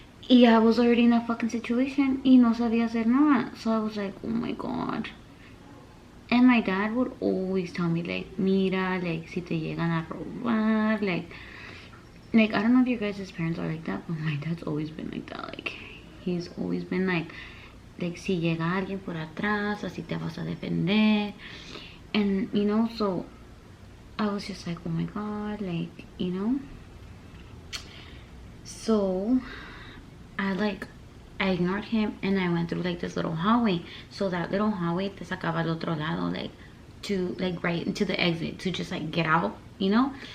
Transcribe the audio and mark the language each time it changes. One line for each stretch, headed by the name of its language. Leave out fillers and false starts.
English: Y I was already in a fucking situation
Spanish: y no sabía hacer nada.
English: So I was like, oh my god. And my dad would always tell me like, mira, like
Spanish: si te llegan a robar,
English: like I don't know if your guys' parents are like that, but my dad's always been like that. Like he's always been like
Spanish: si llega alguien por atrás, así te vas a defender.
English: And you know, so I was just like, oh my god, like, you know. So I ignored him and I went through like this little hallway. So that little hallway
Spanish: te sacaba al otro lado,
English: like to like right into the exit to just like get out, you know.